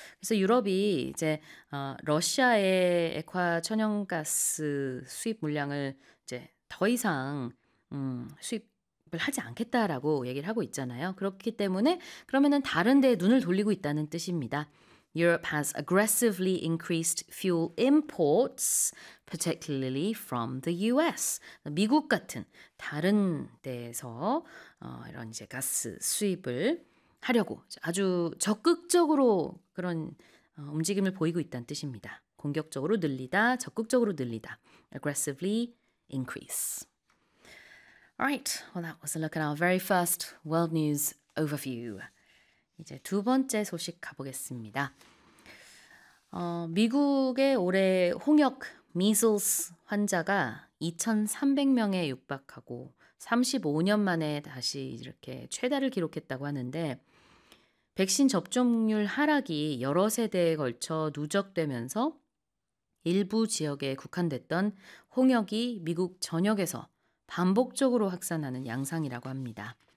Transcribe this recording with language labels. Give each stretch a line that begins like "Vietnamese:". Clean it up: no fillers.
Korean: 그래서 유럽이 이제 러시아의 액화천연가스 수입 물량을 이제 더 이상 수입을 하지 않겠다라고 얘기를 하고 있잖아요. 그렇기 때문에 그러면은 다른 데에 눈을 돌리고 있다는 뜻입니다.
English: Europe has aggressively increased fuel imports, particularly from the US.
Korean: 미국 같은 다른 데에서 이런 이제 가스 수입을 하려고 아주 적극적으로 그런 움직임을 보이고 있다는 뜻입니다. 공격적으로 늘리다, 적극적으로 늘리다.
English: Aggressively increase. Alright, well that was a look at our very first world news overview.
Korean: 이제 두 번째 소식 가보겠습니다. 미국의 올해 홍역 미즐스 환자가 2,300명에 육박하고 35년 만에 다시 이렇게 최다를 기록했다고 하는데 백신 접종률 하락이 여러 세대에 걸쳐 누적되면서 일부 지역에 국한됐던 홍역이 미국 전역에서 반복적으로 확산하는 양상이라고 합니다.